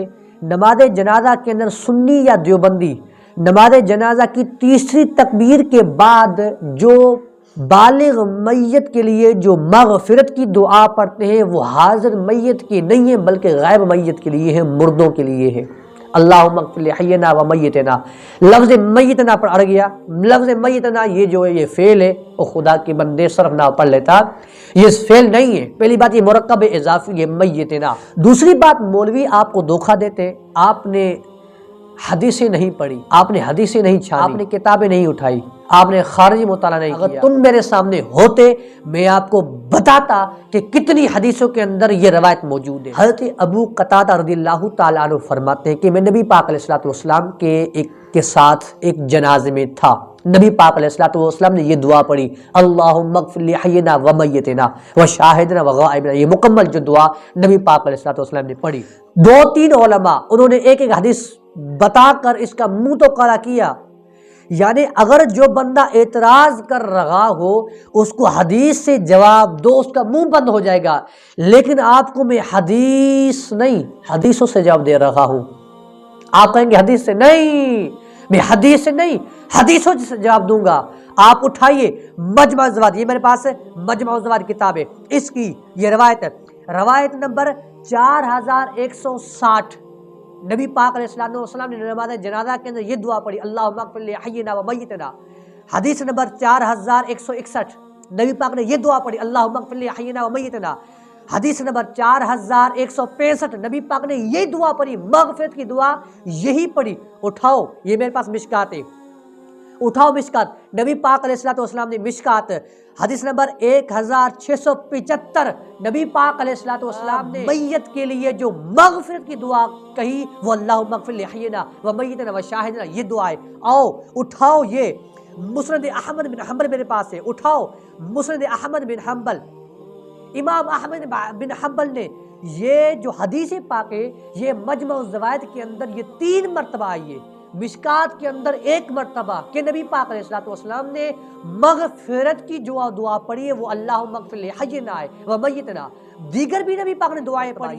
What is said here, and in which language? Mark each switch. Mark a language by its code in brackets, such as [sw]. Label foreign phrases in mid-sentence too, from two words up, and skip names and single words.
[ur] نماز جنازہ کے اندر سنی یا دیوبندی نماز جنازہ کی تیسری تکبیر کے بعد جو بالغ میت کے لیے جو مغفرت کی دعا پڑھتے ہیں وہ حاضر میت کی نہیں ہے، بلکہ غائب میت کے لیے ہے، مردوں کے لیے ہے. [ar] اللهم اغفر لحينا و ميتنا, [ur] لفظ میتنا پر اڑ گیا. لفظ میتنا یہ جو ہے یہ فعل ہے، اور خدا کے بندے صرف نہ پڑھ لیتا، یہ فعل نہیں ہے. پہلی بات یہ مرکب اضافی ہے میتنا۔ دوسری بات، مولوی آپ کو دھوکہ دیتے، آپ نے حدیثیں نہیں پڑھی، آپ نے حدیثیں نہیں چھانی، آپ نے کتابیں نہیں اٹھائی، آپ نے خارجی مطالعہ نہیں کیا. اگر تم میرے سامنے ہوتے، میں آپ کو بتاتا کہ کتنی حدیثوں کے اندر یہ روایت موجود ہے. حضرت ابو قتادہ [ar] رضي الله تعالى عنه [ur] فرماتے ہیں کہ میں نبی پاک [ar] عليه الصلاة والسلام [ur] کے ساتھ ایک جنازے میں تھا. نبی پاک [ar] عليه الصلاة والسلام [ur] نے یہ دعا پڑھی, [ar] اللهم اغفر لحينا و ميتنا و شاهدنا و غائبنا. [ur] یہ مکمل جو دعا نبی پاک [ar] عليه الصلاة والسلام [ur] نے پڑھی۔ 2-3 علما انہوں نے ایک حدیث بتا کر اس کا منہ تو کالا کیا. یعنی اگر جو بندہ اعتراض کر رہا ہو اس کو حدیث سے جواب دو، اس کا منہ بند ہو جائے گا. لیکن آپ کو میں حدیث نہیں، حدیثوں سے جواب دے رہا ہوں. آپ کہیں گے حدیث سے نہیں، میں حدیث سے نہیں، حدیثوں سے جواب دوں گا. آپ اٹھائیے مجمع زواد، یہ میرے پاس ہے مجمع زواد کتاب ہے، اس کی یہ روایت ہے، روایت نمبر 4160. نبی پاک [ar] عليه الصلاة والسلام [ur] نے نماز جنازہ کے اندر یہ دعا پڑھی, [ar] اللهم اغفر لحينا و ميتنا. [ur] حدیث نمبر 4161، نبی پاک نے یہ دعا پڑھی, [ar] اللهم اغفر لحينا و ميتنا. [ur] حدیث نمبر 4165، نبی پاک نے یہی دعا پڑھی، مغفرت کی دعا یہی پڑھی. اٹھاؤ، یہ میرے پاس مشکات ہے. اٹھاؤ مشکات، نبی پاک [ar] علیہ الصلوۃ والسلام [ur] نے مشکات حدیث نمبر 1675، نبی پاک [ar] علیہ الصلوۃ والسلام [ur] نے میت کے لیے جو مغفرت کی دعا کہی وہ [ar] اللہم اغفر لحینا و میتنا و شاہدنا، [ur] یہ دعا ہے۔ آؤ اٹھاؤ، یہ مسند احمد بن حنبل میرے پاس ہے، اٹھاؤ مسند احمد بن حنبل، امام احمد بن حنبل نے یہ جو حدیث پاک ہے یہ مجمع الزوائد کے اندر یہ 3 مرتبہ آئی ہے، مشکات کے اندر 1 مرتبہ کہ نبی پاک [ar] علیہ الصلوۃ والسلام [ur] نے مغفرت کی جو دعا پڑھی ہے وہ [ar] اللہم اغفر لحینا و میتنا، [ur] دیگر بھی نبی پاک نے دعائیں پڑھی۔